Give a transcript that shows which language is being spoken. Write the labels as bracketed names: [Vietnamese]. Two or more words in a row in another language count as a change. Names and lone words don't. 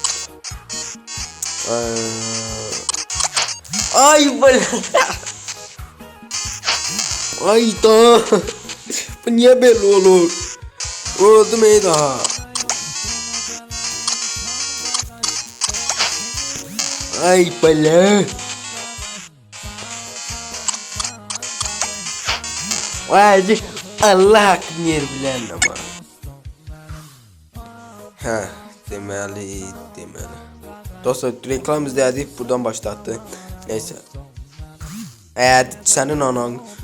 [Azerbaijani] Ay belə. Ay da. Bu niye belə olur? Öldüm ey daha. Ay belə. [Turkish] Vay Allah hakkını yer bilen ama. [Azerbaijani] Deməli. [Turkish] Dostlar reklam izledik buradan başlattı. Neyse. Senin anan.